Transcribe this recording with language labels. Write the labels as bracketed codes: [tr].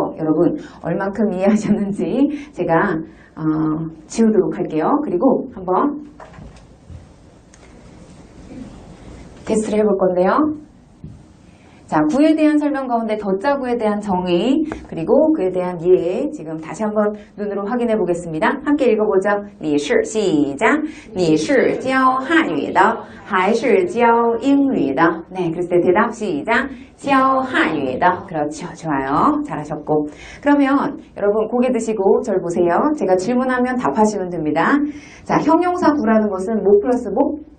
[ko] 여러분 얼만큼 이해하셨는지 제가 지우도록 할게요. 그리고 한번 테스트를 해볼 건데요. 자, 구에 대한 설명 가운데 덧자구에 대한 정의 그리고 그에 대한 이해 지금 다시 한번 눈으로 확인해 보겠습니다. 함께 읽어보죠. 你是 시작. [zh] 你是教汉语的还是教英语的 [ko] 네, 그랬을 때 대답 시작. [zh] 教汉语的 [ko] 그렇죠. 좋아요. 잘하셨고 그러면 여러분 고개 드시고 저를 보세요. 제가 질문하면 답하시면 됩니다. 자, 형용사 구라는 것은 뭐 플러스 뭐?